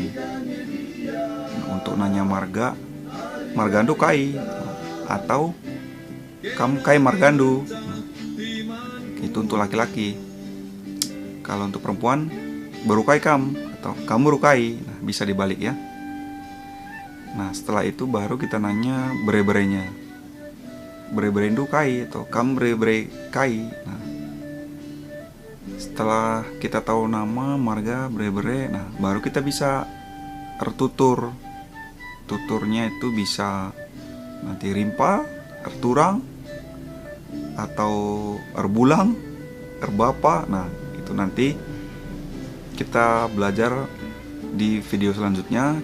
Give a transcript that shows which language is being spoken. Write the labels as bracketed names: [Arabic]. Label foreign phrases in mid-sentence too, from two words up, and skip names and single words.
[Indonesian] Untuk nanya marga, [Batak Karo] margandu kai [Indonesian] atau [Batak Karo] kamu kai margandu. [Indonesian] Itu untuk laki-laki. Kalau untuk perempuan [Batak Karo] beru kai kam [Indonesian] atau [Batak Karo] kamu rukai. [Indonesian] Nah, bisa dibalik ya. Nah, setelah itu baru kita nanya bere-berenya. [Batak Karo] Bere-berendu kai atau kamu bere-bere kai. [Indonesian] Nah, setelah kita tahu nama, marga, bere-bere, nah baru kita bisa ertutur. Tuturnya itu bisa nanti rimpa, erturang, atau erbulang, erbapa. Nah itu nanti kita belajar di video selanjutnya.